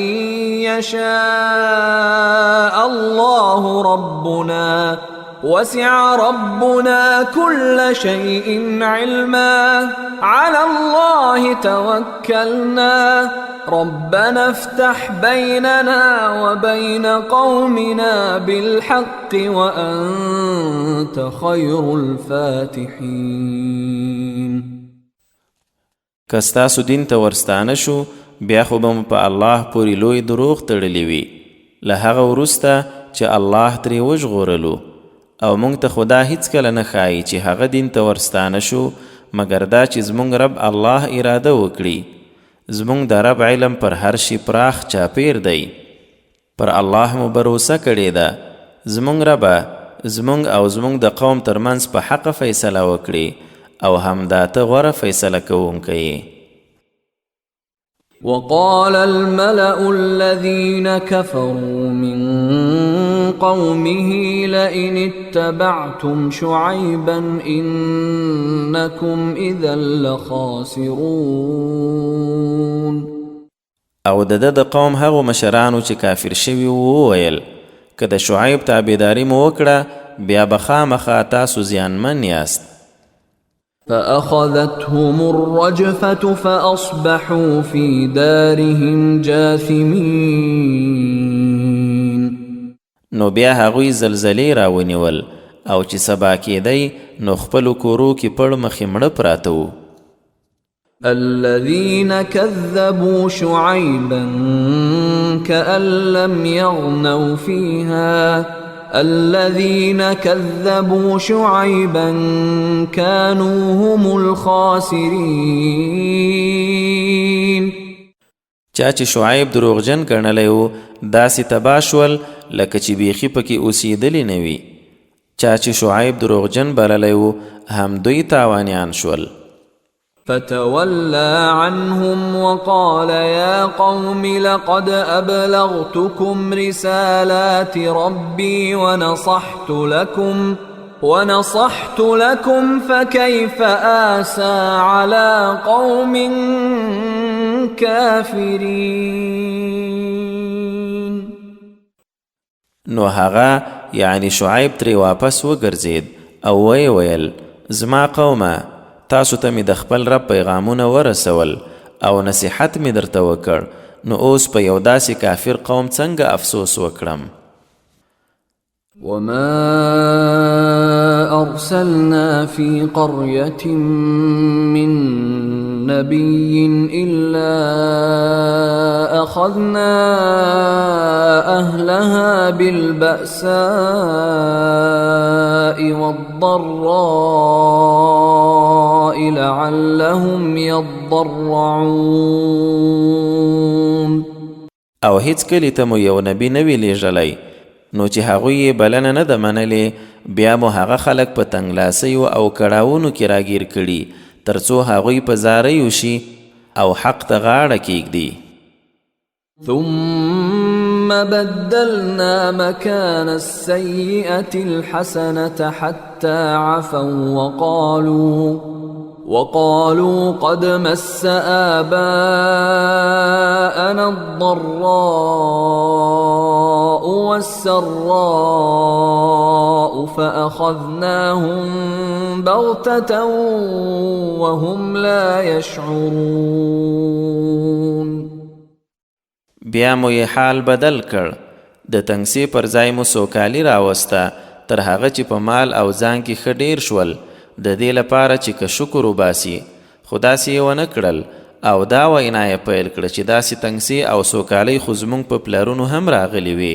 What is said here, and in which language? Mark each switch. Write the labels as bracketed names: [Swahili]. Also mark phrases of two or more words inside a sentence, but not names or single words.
[Arabic] يشاء الله ربنا وسع ربنا كل شيء علما على الله توكلنا ربنا افتح بيننا وبين قومنا بالحق وأنت خير الفاتحين. [Pashto] کستاسو دین ته ورستانه شو بیا خو به مو په الله پورې لوی دروغ تړلی وي له هغه وروسته چې الله ترې وژغورلو او مونږ ته خدا هیڅکله نه ښایي چې هغه دین ته ورستانه شو مګر دا چې زمونږ رب الله اراده وکړي. زمونږ د رب علم پر هر شي پراخ چاپیر دی. پر الله مو بروسه کړې ده. زمونږ ربه زمونږ او زمونږ د قوم ترمنځ په حق فیصله وکړي او همدا ته غوره فیصله کوونکی. [Arabic] وقال الملأ الذين كفروا من قومه لئن اتبعتم شعيبا إنكم إذا لخاسرون. [Pashto] او د قوم هغو مشرانو چې کافر شوي وویل که د شعیب تابعداري مو وکړه بیا به خامخا تاسو زیانمن یاست. [Arabic] فأخذتهم الرجفة فأصبحوا في دارهم جاثمين. [Pashto] نو بیا هغوی زلزلې راونیول او چې سبا کېدی نو خپلو کورو کې پړ مخې مړه پراته وو. [Arabic] الذين كذبوا شعيبا كأن لم يغنوا فيها الذين كذبوا شعيبا كانوا هم الخاسرين. [Pashto] چا چې شعیب دروغجن ګڼلی و داسې تباه شول لکه چې بیخي پکې اوسېدلی نه وي. چا چې شعیب دروغجن بللی و هم دوی تاوانیان شول. [Arabic] فتولى عنهم وقال يا قوم لقد أبلغتكم رسالات ربي ونصحت لكم فكيف آسى على قوم كافرين. [Pashto] نو هغه یعنی شعیب ترې واپس وګرځید او ویل زما قومه تاسو ته مې د خپل رب پیغامونه ورسول او نصیحت مې درته وکړ نو اوس په یو داسې کافر قوم څنګه افسوس وکړم. [Arabic] وما أرسلنا في قرية من نبي إلا أخذنا أهلها بالبأساء والضراء لعلهم يضرعون. [Pashto] او هیڅ کلی ته مو یو نبی نه وی لیږلی نو چې هغوی یې بلنه نه ده منلې بیا مو هغه خلک په تنګلاسیو او کړاوونو کې راګیر کړي تر څو هغوی په زاریو شي او حق ته غاړه کیږدي. [Arabic] ثم بدلنا مكان السيئة الحسنة حتى عفوا وقالوا قد مس آباءنا الضراء والسراء فأخذناهم بغتة وهم لا يشعرون. [Pashto] بیا مو یې حال بدل کړ، د تنګسي پر ځای مو سوکالي راوسته، تر هغه چې په مال او ځان کې ښه ډیر شول، د دې لپاره چې که شکر وباسي. خو داسې یې ونه کړل او دا وینا یې پیل کړه چې داسې تنګسي او سوکالۍ خو زموږ په پلرونو هم راغلي وي.